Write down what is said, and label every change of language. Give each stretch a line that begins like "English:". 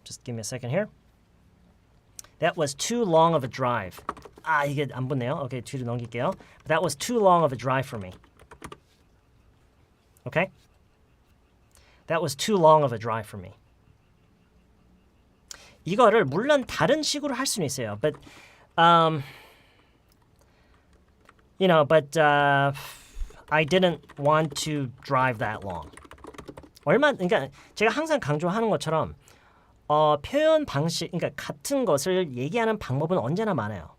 English: Just give me a second here. That was too long of a drive.
Korean: 이게 안 붙네요. 오케이, 뒤로 넘길게요.
English: That was too long of a drive for me. Okay? That was too long of a drive for me.
Korean: 이거를 물론 다른 식으로 할 수는 있어요.
English: But I didn't want to drive that long.
Korean: 그러니까 제가 항상 강조하는 것처럼 표현 방식, 그러니까 같은 것을 얘기하는 방법은 언제나 많아요.